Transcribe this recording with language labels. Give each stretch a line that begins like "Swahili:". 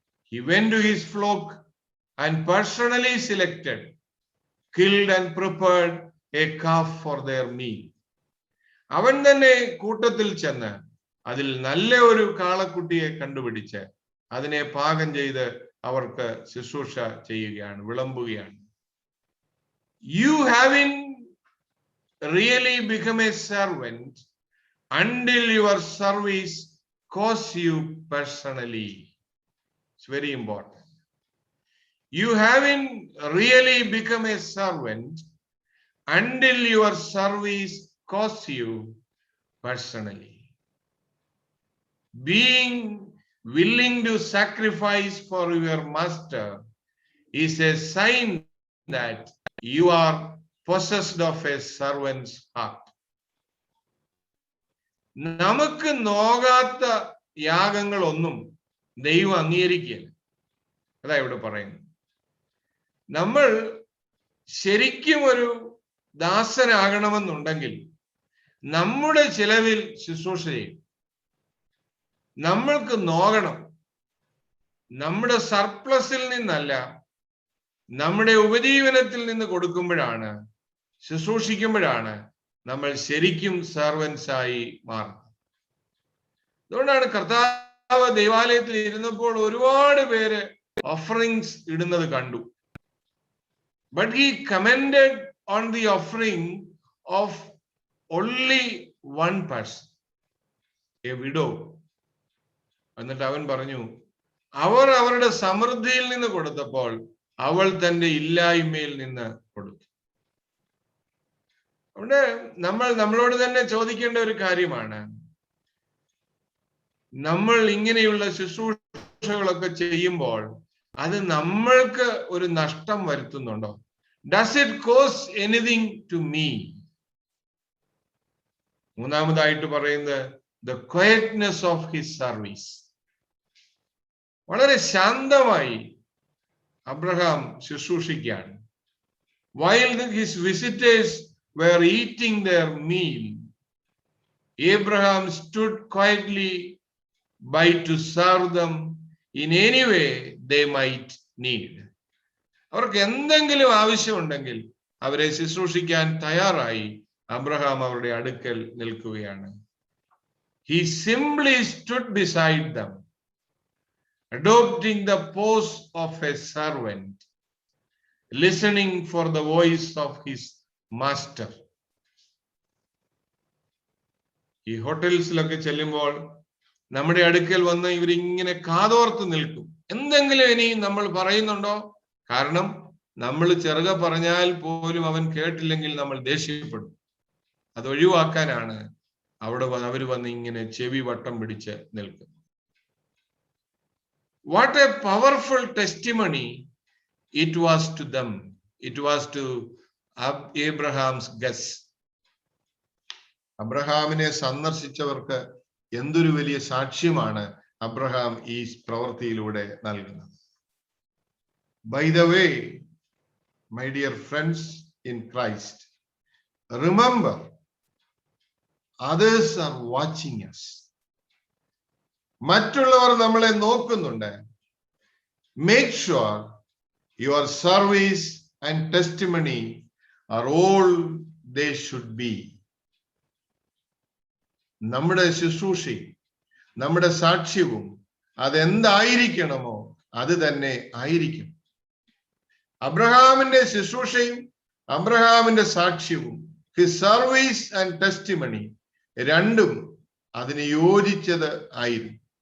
English: He went to his flock and personally selected, killed and prepared a calf for their meal.
Malayalam: അവൻ തന്നെ കൂട്ടത്തിൽ ചെന്ന് അതിൽ നല്ല ഒരു കാളക്കുട്ടിയെ കണ്ടുപിടിച്ച് അതിനെ പാകം ചെയ്ത് അവർക്ക് ശുശ്രൂഷ ചെയ്യുകയാണ്, വിളമ്പുകയാണ്.
English: You haven't really become a servant until your service costs you personally. It's very important. You haven't really become a servant until your service costs you personally. Being willing to sacrifice for your master is a sign that you are possessed of a servant's heart.
Malayalam: നമുക്ക് നോകാത്ത യാഗങ്ങളൊന്നും ദൈവം അംഗീകരിക്കുകയില്ല. അതാ ഇവിടെ പറയുന്നത്. നമ്മൾ ശരിക്കും ഒരു ദാസനാകണമെന്നുണ്ടെങ്കിൽ നമ്മുടെ ചിലവിൽ ശുശ്രൂഷ ചെയ്യും. നമ്മൾക്ക് നോക്കണം. നമ്മുടെ സർപ്ലസിൽ നിന്നല്ല, നമ്മുടെ ഉപജീവനത്തിൽ നിന്ന് കൊടുക്കുമ്പോഴാണ്, ശുശ്രൂഷിക്കുമ്പോഴാണ് നമ്മൾ ശരിക്കും സർവൻസ് ആയി മാറുന്നത്. അതുകൊണ്ടാണ് കർത്താവ് ദൈവാലയത്തിൽ ഇരുന്നപ്പോൾ ഒരുപാട് പേര് ഓഫറിങ്സ് ഇടുന്നത് കണ്ടു.
English: But he commended on the offering of only one person, a widow.
Malayalam: എന്നിട്ട് അവൻ പറഞ്ഞു, അവർ അവരുടെ സമൃദ്ധിയിൽ നിന്ന് കൊടുത്തപ്പോൾ അവൾ തന്റെ ഇല്ലായ്മയിൽ നിന്ന് കൊടുത്തു. അതുകൊണ്ട് നമ്മളോട് തന്നെ ചോദിക്കേണ്ട ഒരു കാര്യമാണ്, നമ്മൾ ഇങ്ങനെയുള്ള ശുശ്രൂഷകളൊക്കെ ചെയ്യുമ്പോൾ അത് നമ്മൾക്ക് ഒരു നഷ്ടം വരുത്തുന്നുണ്ടോ?
English: Does it cost anything to me?
Malayalam: മൂന്നാമതായിട്ട് പറയുന്നത്
English: the quietness of his service.
Malayalam: വളരെ ശാന്തമായി Abraham ശുശ്രൂഷിക്കുകയാണ്.
English: While his visitors were eating their meal, Abraham stood quietly by to serve them in any way they might need.
Malayalam: അവർക്ക് എന്തെങ്കിലും ആവശ്യമുണ്ടെങ്കിൽ അവരെ ശുശ്രൂഷിക്കാൻ തയ്യാറായി അബ്രഹാം അവരുടെ അടുക്കൽ നിൽക്കുകയാണ്.
English: He simply stood beside them, adopting the pose of a servant, listening for the voice of his master.
Malayalam: ഈ ഹോട്ടൽസിലൊക്കെ ചെല്ലുമ്പോൾ നമ്മുടെ അടുക്കൽ വന്ന് ഇവരിങ്ങനെ കാതോർത്ത് നിൽക്കും. എന്തെങ്കിലും ഇനി നമ്മൾ പറയുന്നുണ്ടോ? കാരണം നമ്മൾ ചെറുകെ പറഞ്ഞാൽ പോലും അവൻ കേട്ടില്ലെങ്കിൽ നമ്മൾ ദേഷ്യപ്പെടും. അത് ഒഴിവാക്കാനാണ് അവിടെ അവർ വന്ന് ഇങ്ങനെ ചെവി വട്ടം പിടിച്ച് നിൽക്കും.
English: What a powerful testimony it was to them. It was to Abraham's guests.
Malayalam: അബ്രഹാമിനെ സന്ദർശിച്ചവർക്ക് എന്തൊരു വലിയ സാക്ഷ്യമാണ് അബ്രഹാം ഈ പ്രവൃത്തിയിലൂടെ നൽകുന്നത്.
English: By the way, my dear friends in Christ, remember, others are watching us.
Malayalam: മറ്റുള്ളവർ നമ്മളെ നോക്കുന്നുണ്ട്.
English: Make sure your service and testimony are all they should be.
Malayalam: നമ്മുടെ ശുശ്രൂഷയും നമ്മുടെ സാക്ഷ്യവും അതെന്തായിരിക്കണമോ അത് തന്നെ ആയിരിക്കും. അബ്രഹാമിന്റെ ശുശ്രൂഷയും അബ്രഹാമിന്റെ സാക്ഷ്യവും
English: his service and testimony
Malayalam: രണ്ടും അതിന് യോജിച്ചത് ആയിരുന്നു.